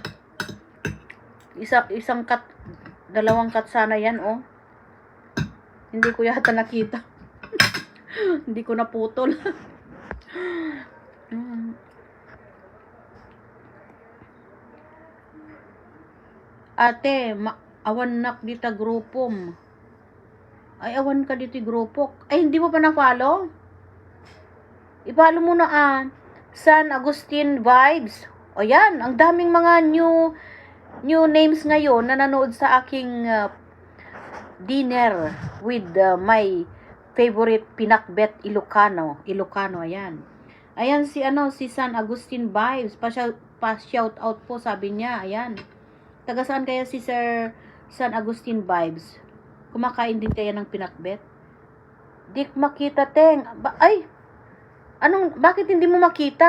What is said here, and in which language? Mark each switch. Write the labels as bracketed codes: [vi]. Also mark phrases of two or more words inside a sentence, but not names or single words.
[tl] Isang cut, dalawang cut sana yan, oh. Hindi ko yata nakita. Hindi ko naputol. Ate, [ilo] awan nak dita grupom. [tl] Ay, [ilo] awan ka [tl] dito grupo. Ay, hindi mo pa na-follow? I-follow mo na San Agustin Vibes. O yan, ang daming mga [en] new names [tl] ngayon na nanood sa aking [en] dinner with my favorite [tl] pinakbet Ilocano. Ilocano, ayan. Ayan si San Agustin Vibes. Pa-shout out po, sabi niya. Ayan. Taga saan kaya si Sir San Agustin Vibes? Kumakain din kaya ng pinakbet? [ilo] Dik makita, [tl] Teng. Ay! Bakit hindi mo makita?